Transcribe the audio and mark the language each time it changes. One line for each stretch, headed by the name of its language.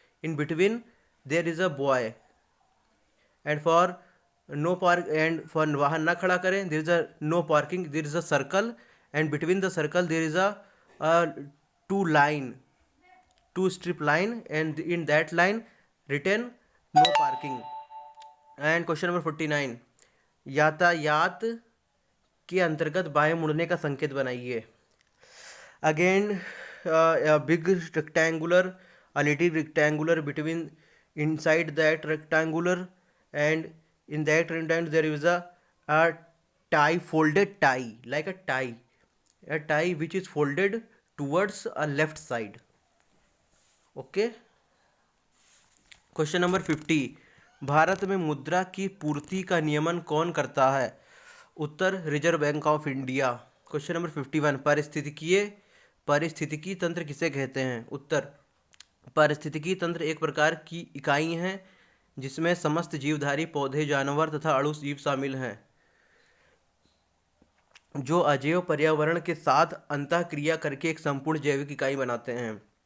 English: In between there is a boy. And for no park and for
Hindi: वाहन ना खड़ा करें,
English: there is a no parking, there is a circle and between the circle there is a two strip line and in that line written no parking.
Hindi: And question number 49 यातायात के अंतर्गत बाएं मुड़ने का संकेत बनाइए।
English: Again big rectangular, a little rectangular between inside that rectangular and in that rectangle there is a tie, folded tie, like a tie which is folded towards a left side. Okay.
Hindi: Question number 50 Bharat में मुद्रा की पूर्ति का नियमन कौन करता है? उत्तर, reserve bank of India. Question number 51 पारिस्थितिकी तंत्र किसे कहते हैं? उत्तर, पारिस्थितिकी तंत्र एक प्रकार की इकाई है जिसमें समस्त जीवधारी पौधे, जानवर तथा अणु जीव शामिल हैं जो अजैव पर्यावरण के साथ अंतःक्रिया करके एक संपूर्ण जैविक इकाई बनाते हैं।